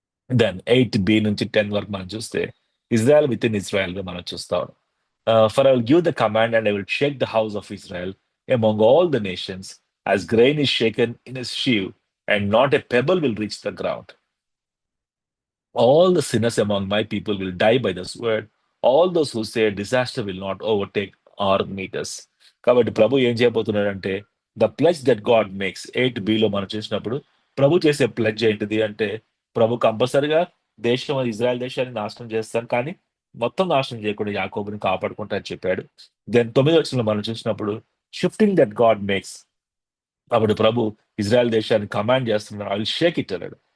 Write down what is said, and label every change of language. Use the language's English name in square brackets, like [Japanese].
[Telugu] Then 8b నుంచి 10 వరకు మనం చూస్తే ఇజ్రాయెల్ విత్ ఇన్ ఇజ్రాయెల్ గా మనం చూస్తాం. [English] For I will give the command and I will shake the house of Israel among all the nations as grain is shaken in his sieve and not a pebble will reach the ground. All the sinners among my people will die by the sword. All those who say disaster will not overtake or meet us. [Telugu] కాబట్టి ప్రభు ఏం చేయబోతున్నాడంటే [English] the pledge that God makes [Telugu] 8bలో మనం చూసినప్పుడు ప్రభు చేసే ప్లెజ్ ఏంటిది అంటే, ప్రభు కంపల్సరిగా దేశం Israel దేశాన్ని నాశనం చేస్తాను, కానీ మొత్తం నాశనం చేయకుండా యాకోబుని కాపాడుకుంటా అని చెప్పాడు. దెన్ 9వ వచనంలో మనం చూసినప్పుడు [English] shifting that God makes, [Telugu] అప్పుడు ప్రభు ఇజ్రాయెల్ దేశాన్ని కమాండ్ చేస్తున్నాడు, [English] I will shake it [Telugu] అన్నాడు.